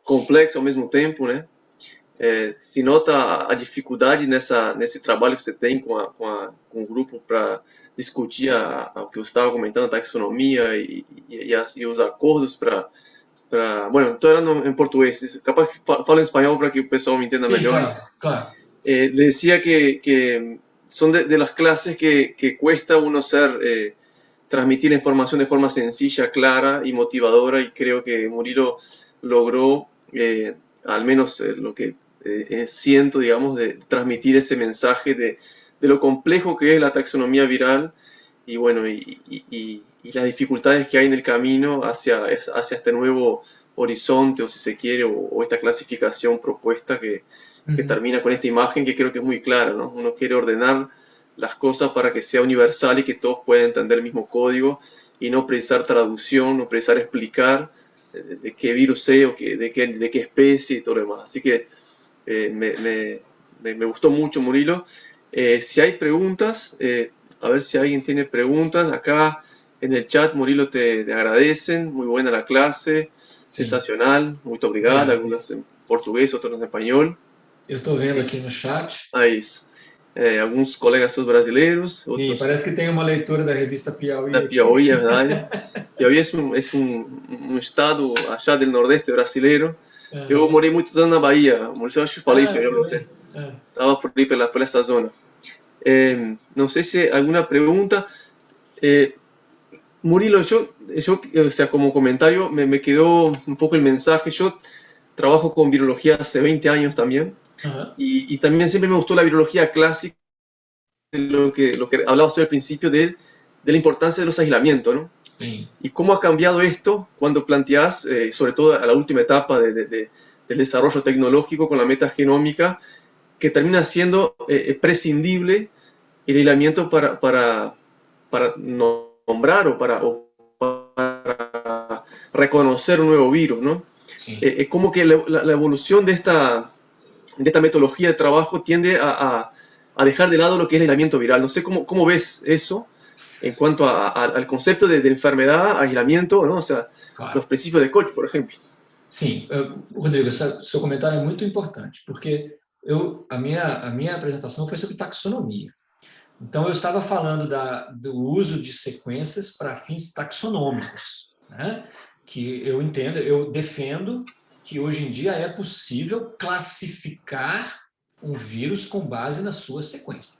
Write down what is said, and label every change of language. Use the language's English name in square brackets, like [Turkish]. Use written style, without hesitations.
[Portuguese] Complexo ao mesmo tempo, né? Se nota a dificuldade nesse trabalho que você tem com o grupo para discutir o que você estava comentando, a taxonomia e os acordos para... Bueno, estou falando em português, capaz que falo em espanhol para que o pessoal me entenda melhor. Claro, claro. [Spanish] Le decía que son de las clases que cuesta uno transmitir la información de forma sencilla, clara y motivadora, y creo que Murilo logró, al menos lo que siento, digamos, de transmitir ese mensaje de lo complejo que es la taxonomía viral y bueno, y las dificultades que hay en el camino hacia este nuevo horizonte, o si se quiere, o esta clasificación propuesta que termina con esta imagen que creo que es muy clara, ¿no? Uno quiere ordenar las cosas para que sea universal y que todos puedan entender el mismo código y no precisar traducción, no precisar explicar de qué virus es o de qué especie y todo lo demás. Así que me gustó mucho, Murilo. Si hay preguntas, a ver si alguien tiene preguntas. Acá en el chat, Murilo, te agradecen. Muy buena la clase, sensacional, [Portuguese] muito obrigado. [Spanish] Algunas en portugués, otras en español. [Portuguese] Eu estou vendo aqui no chat. Isso. Alguns colegas seus brasileiros. Outros... parece que tem uma leitura da revista Piauí. Da Piauí, é verdade. Piauí é um estado allá do nordeste brasileiro. Eu morei muitos anos na Bahia. Maurício, eu acho que falei isso para você. Estava por aí por essa zona. Não sei se alguma pergunta. [Spanish] Murilo, yo, o sea, como comentario, me quedó un poco el mensaje. Yo trabajo con virología hace 20 años también. Y también siempre me gustó la virología clásica, lo que hablaba usted al principio de la importancia de los aislamientos, ¿no? Sí. Y cómo ha cambiado esto cuando planteás, sobre todo a la última etapa del desarrollo tecnológico con la metagenómica, que termina siendo prescindible el aislamiento para nombrar o para reconocer un nuevo virus, ¿no? Sí. Como que la evolución de esta metodología de trabajo tiende a dejar de lado lo que es el aislamiento viral. No sé cómo ves eso en cuanto al concepto de enfermedad, aislamiento, ¿no? O sea, claro. Los principios de Koch, por ejemplo. [Portuguese] Sim, Rodrigo, seu comentário é muito importante, porque a minha apresentação foi sobre taxonomia. Então, eu estava falando do uso de sequências para fins taxonômicos, né? Que eu defendo que hoje em dia é possível classificar um vírus com base na sua sequência.